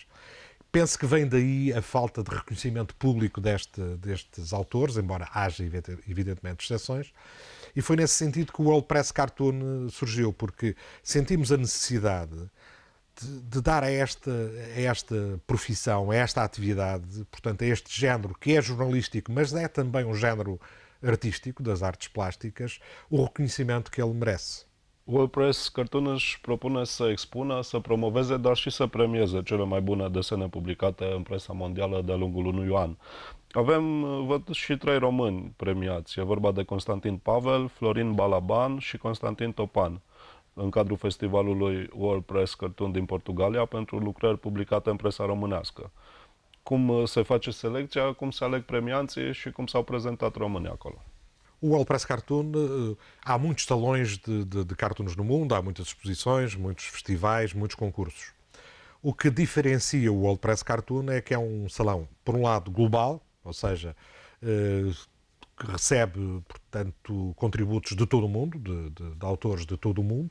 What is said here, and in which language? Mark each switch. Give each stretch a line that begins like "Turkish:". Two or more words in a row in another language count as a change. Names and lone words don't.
Portuguese: Penso que vem daí a falta de reconhecimento público destes autores, embora haja evidentemente exceções, e foi nesse sentido que o World Press Cartoon surgiu, porque sentimos a necessidade de dar a esta profissão, a esta atividade, portanto, a este género que é jornalístico, mas é também um género artístico das artes plásticas, o reconhecimento que ele merece.
Romanian: World Press Cartoon își propune să expună, să promoveze, dar și să premieze cele mai bune desene publicate în presa mondială de-a lungul unui an. Avem, văd, și 3 români premiați. E vorba de Constantin Pavel, Florin Balaban și Constantin Topan, în cadrul festivalului World Press Cartoon din Portugalia pentru lucrări publicate în presa românească. Cum se face selecția, cum se aleg premianții și cum s-au prezentat românii acolo.
Portuguese: O World Press Cartoon, há muitos salões de cartoons no mundo, há muitas exposições, muitos festivais, muitos concursos. O que diferencia o World Press Cartoon é que é um salão, por um lado, global, ou seja, que recebe, portanto, contributos de todo o mundo, de autores de todo o mundo.